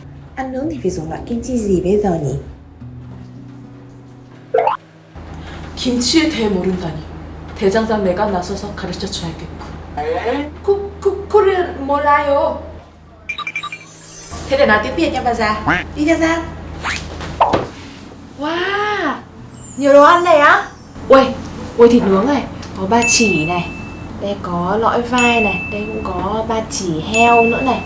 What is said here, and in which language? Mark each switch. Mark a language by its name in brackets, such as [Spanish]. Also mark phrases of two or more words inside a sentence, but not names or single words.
[Vietnamese] Ăn nướng thì phải dùng loại kim chi gì bây giờ nhỉ? [Korean] 김치에 대해 모른다니. 대장장 내가 나서서 가르쳐줘야겠고. Korean 몰라요. [Vietnamese] Thế để nói tiếng Việt nha bà già. Đi theo Giang. Wow, nhiều đồ ăn này á. Ui thịt nướng này, có ba chỉ này, đây có lõi vai này, đây cũng có ba chỉ heo nữa này.